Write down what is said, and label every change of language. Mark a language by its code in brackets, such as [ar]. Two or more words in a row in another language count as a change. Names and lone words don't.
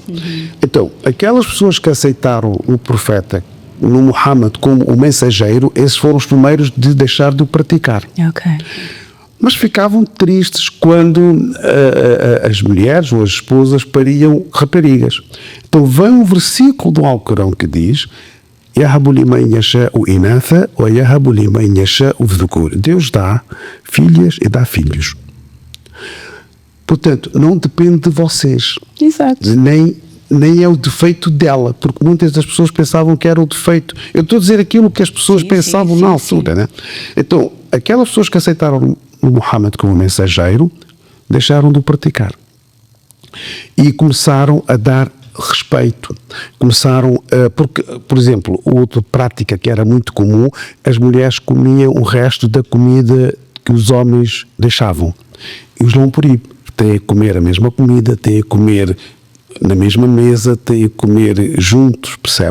[pt] Então, aquelas pessoas que aceitaram o profeta, no Muhammad, como o mensageiro, esses foram os primeiros de deixar de o praticar. Mas ficavam tristes quando as mulheres ou as esposas pariam raparigas. Então vem um versículo do Alcorão que diz: [ar] يهب لمن يشاء إناثا و يهب لمن يشاء ذكور. [pt] Deus dá filhas e dá filhos. Portanto, não depende de vocês. Exato. Nem é o defeito dela, porque muitas das pessoas pensavam que era o defeito. Eu estou a dizer aquilo que as pessoas pensavam na altura, né? Então, aquelas pessoas que aceitaram o Muhammad como mensageiro deixaram de o praticar e começaram a dar respeito, porque, por exemplo, outra prática que era muito comum, as mulheres comiam o resto da comida que os homens deixavam, e os não proíbe, têm a comer a mesma comida, têm a comer na mesma mesa, têm a comer juntos, percebe?